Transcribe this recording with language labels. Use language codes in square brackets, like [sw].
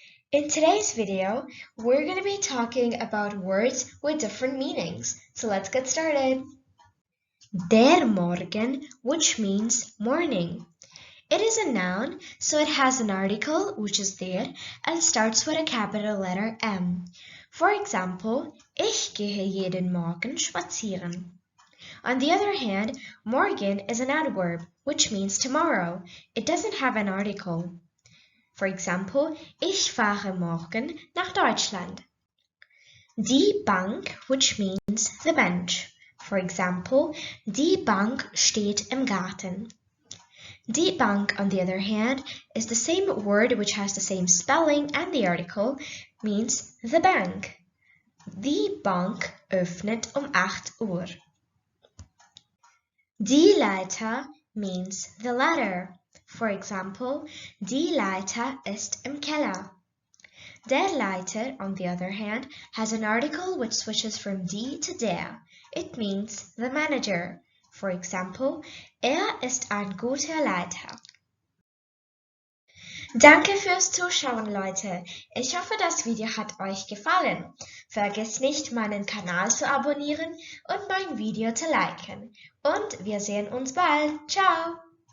[en] In today's video, we're going to be talking about words with different meanings. So let's get started. Der Morgen, which means morning. It is a noun, so it has an article, which is der, and starts with a capital letter M. For example, [de] ich gehe jeden Morgen spazieren. [en] On the other hand, morgen is an adverb, which means tomorrow. It doesn't have an article. For example, [de] ich fahre morgen nach Deutschland. [en] Die Bank, which means the bench. For example, [de] die Bank steht im Garten. [en] Die Bank, on the other hand, is the same word which has the same spelling and the article, means the bank. [de] Die Bank öffnet 8 Uhr. [en] Die Leiter means the ladder. For example, [de] die Leiter ist im Keller. [en] Der Leiter, on the other hand, has an article which switches from die to der. It means the manager. For example, [de] ist ein guter Leiter. Danke fürs Zuschauen, Leute. Ich hoffe, das Video hat euch gefallen. Vergesst nicht, meinen Kanal zu abonnieren und mein Video zu liken. Und wir sehen uns bald. Ciao!